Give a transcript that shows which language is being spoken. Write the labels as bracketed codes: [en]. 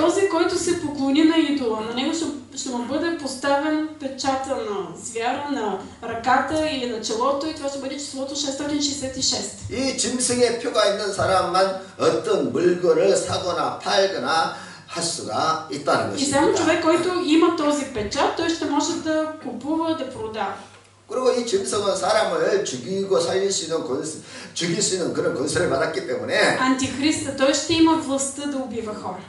[bg] Този, който се поклони на идола, на него ще му бъде поставен печата на звяра, на ръката или на челото, и това ще бъде числото 666. [ko] 이 짐승의 표가 있는 사람만 어떤 물건을 사거나 팔거나 할 수가 있다는 [bg] И само [ko] 것입니다. [bg] човек, който има този печат, той ще може да купува, да продава. [ko] 그리고 이 짐승은 사람을 죽이고 살릴 수 있는 죽일 수 있는 그런 권세를 받았기 때문에 [bg] Антихриста, той ще има властта да убива хора.